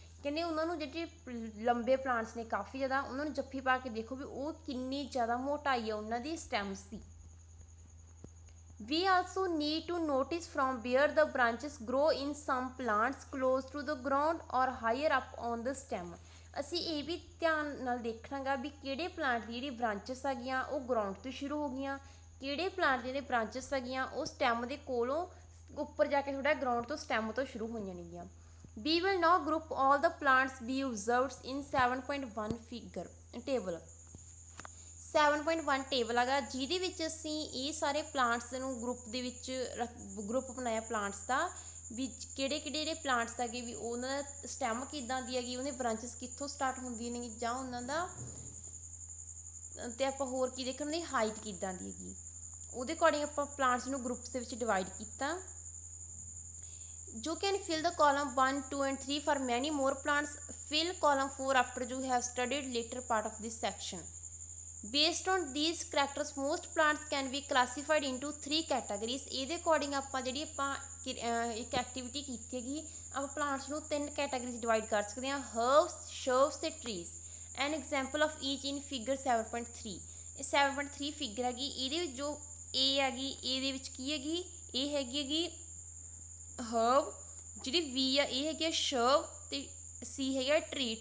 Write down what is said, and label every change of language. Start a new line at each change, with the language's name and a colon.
Punjabi: ਕਹਿੰਦੇ ਉਹਨਾਂ ਨੂੰ ਜਿਹੜੇ ਲੰਬੇ ਪਲਾਂਟਸ ਨੇ ਕਾਫੀ ਜ਼ਿਆਦਾ ਉਹਨਾਂ ਨੂੰ ਜੱਫੀ ਪਾ ਕੇ ਦੇਖੋ ਵੀ ਉਹ ਕਿੰਨੀ ਜ਼ਿਆਦਾ ਮੋਟਾਈ ਆ ਉਹਨਾਂ ਦੀ stems ਦੀ।
English: We also need to notice from where the branches grow in some plants close to the ground or higher up on the stem।
Punjabi: ਅਸੀਂ ਇਹ ਵੀ ਧਿਆਨ ਨਾਲ ਦੇਖਣਾ ਗਾ ਵੀ ਕਿਹੜੇ ਪਲਾਂਟ ਦੀ ਜਿਹੜੀ ਬ੍ਰਾਂਚਸ ਹੈਗੀਆਂ ਉਹ ਗਰਾਊਂਡ ਤੋਂ ਸ਼ੁਰੂ ਹੋ ਗਈਆਂ, ਕਿਹੜੇ ਪਲਾਂਟ ਦੀਆਂ ਜਿਹੜੇ ਬ੍ਰਾਂਚਸ ਹੈਗੀਆਂ ਉਹ ਸਟੈਮ ਦੇ ਕੋਲੋਂ ਉੱਪਰ ਜਾ ਕੇ ਥੋੜ੍ਹਾ ਗਰਾਊਂਡ ਤੋਂ ਸਟੈਮ ਤੋਂ ਸ਼ੁਰੂ ਹੋਈਆਂ ਨੇਗੀਆਂ।
English: We will now group all the plants we observed in 7.1 figure table।
Punjabi: 7.1 table ਹੈਗਾ ਜਿਹਦੇ ਵਿੱਚ ਅਸੀਂ ਇਹ ਸਾਰੇ ਪਲਾਂਟਸ ਨੂੰ ਗਰੁੱਪ ਦੇ ਵਿੱਚ ਗਰੁੱਪ ਬਣਾਇਆ ਪਲਾਂਟਸ ਦਾ, ਵੀ ਕਿਹੜੇ ਕਿਹੜੇ ਜਿਹੜੇ ਪਲਾਂਟਸ ਹੈਗੇ ਵੀ ਉਹਨਾਂ ਦਾ ਸਟੈਮ ਕਿੱਦਾਂ ਦੀ ਹੈਗੀ, ਉਹਦੇ ਬ੍ਰਾਂਚਸ ਕਿੱਥੋਂ ਸਟਾਰਟ ਹੁੰਦੀਆਂ ਨੇ ਜਾਂ ਉਹਨਾਂ ਦਾ, ਅਤੇ ਆਪਾਂ ਹੋਰ ਕੀ ਦੇਖਣ ਦੀ ਹਾਈਟ ਕਿੱਦਾਂ ਦੀ ਹੈਗੀ, ਉਹਦੇ ਅਕੋਰਡਿੰਗ ਆਪਾਂ ਪਲਾਂਟਸ ਨੂੰ ਗਰੁੱਪਸ ਦੇ ਵਿੱਚ ਡਿਵਾਈਡ ਕੀਤਾ।
English: You can fill the column 1, 2 and 3 for many more plants। Fill column 4 after you have studied later part of this section। Based on these characters most plants can be classified into 3 categories।
Punjabi: ਇਹਦੇ according ਆਪਾਂ ਜਿਹੜੀ ਆਪਾਂ ਇੱਕ activity ਕੀਤੀ ਹੈਗੀ ਆਪਾਂ plants ਨੂੰ 3 categories divide ਕਰ ਸਕਦੇ ਹਾਂ, ਹਰਬਸ, ਸ਼ਰਬਸ ਤੇ trees.
English: An example of each in figure 7.3।
Punjabi: ਇਹ 7.3 ਫਿਗਰ ਹੈਗੀ, ਇਹਦੇ ਵਿੱਚ ਜੋ ਏ ਹੈਗੀ ਇਹਦੇ ਵਿੱਚ ਕੀ ਹੈਗੀ, ਇਹ ਹੈਗੀ ਹਰਬ, ਜਿਹੜੀ ਵੀ ਆ ਇਹ ਹੈਗੀ ਆ ਸ਼ਰਬ ਤੇ ਸੀ ਹੈਗਾ ਟਰੀ।